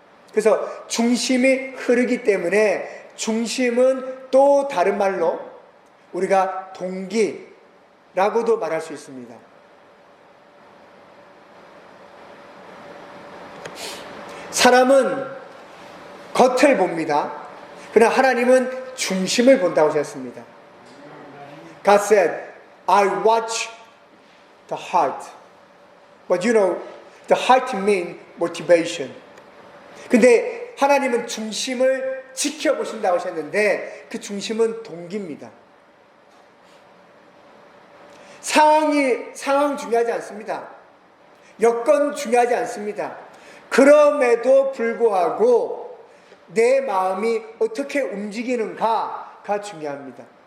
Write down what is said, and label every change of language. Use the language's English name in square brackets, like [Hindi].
[Korean] 그래서 중심이 흐르기 때문에 중심은 또 다른 말로 우리가 동기라고도 말할 수 있습니다. 사람은 겉을 봅니다. 그러나 하나님은 중심을 본다고 하셨습니다. [English] God said, I watch the heart. But you know, the heart means motivation. [Korean] 근데 하나님은 중심을 지켜보신다고 하셨는데 그 동기입니다. 상황 중요하지 않습니다. 여건 중요하지 않습니다. 그럼에도 불구하고 내 마음이 어떻게 움직이는가가 중요합니다.